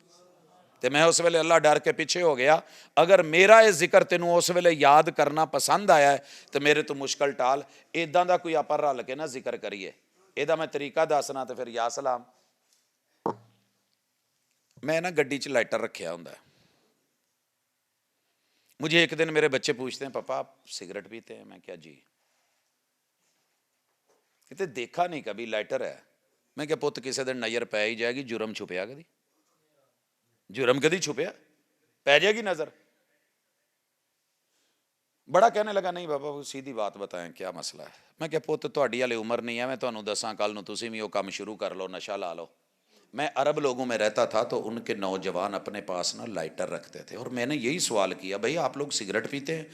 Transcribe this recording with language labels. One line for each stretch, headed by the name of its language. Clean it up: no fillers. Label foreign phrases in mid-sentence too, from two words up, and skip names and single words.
Punjabi: تو میں اس ویلے اللہ ڈر کے پیچھے ہو گیا. اگر میرا یہ ذکر تینوں اس ویلے یاد کرنا پسند آیا ہے تو میرے تو مشکل ٹال, ایداں دا کوئی آپ رل کے نہ ذکر کریے. ایداں میں طریقہ دسنا تو پھر یا سلام. میں نا گڈی چ لائٹر رکھیا ہوندا ہے.
Urdu: مجھے ایک دن میرے بچے پوچھتے ہیں پاپا آپ سگریٹ پیتے ہیں؟
Punjabi: میں کیا جی.
Urdu: کہتے دیکھا نہیں کبھی لائٹر ہے.
Punjabi: میں کیا پوت کسی دن نظر پی ہی جائے گی, جرم چھپیا کدی, جرم کدی چھپیا, پی جائے گی نظر.
Urdu: بڑا کہنے لگا نہیں بابا وہ سیدھی بات بتائیں کیا مسئلہ ہے.
Punjabi: میں کیا پوت تہاڈی والے عمر نہیں ہے, میں تمہیں دساں کل نو تسی بھی وہ کام شروع کر لو, نشہ لا لو.
Urdu: میں عرب لوگوں میں رہتا تھا تو ان کے نوجوان اپنے پاس نا لائٹر رکھتے تھے, اور میں نے یہی سوال کیا بھئی آپ لوگ سگریٹ پیتے ہیں؟